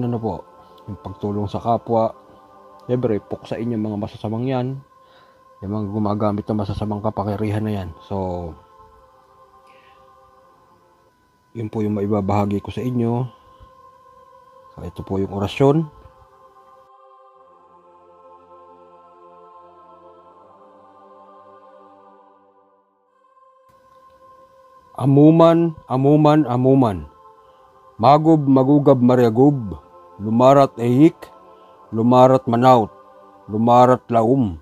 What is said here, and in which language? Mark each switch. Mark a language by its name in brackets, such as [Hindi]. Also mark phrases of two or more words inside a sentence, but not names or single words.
[Filipino] Yung pagtulong sa kapwa. Siyempre, puksain yung mga masasamang yan, yung mga gumagamit ng masasamang kapangyarihan na yan. So yun po yung maibabahagi ko sa inyo. So ito po yung orasyon. Amuman, amuman, amuman. Magub, magugab, mariagub. Lumarat ehik, lumarat manaut, lumarat laum.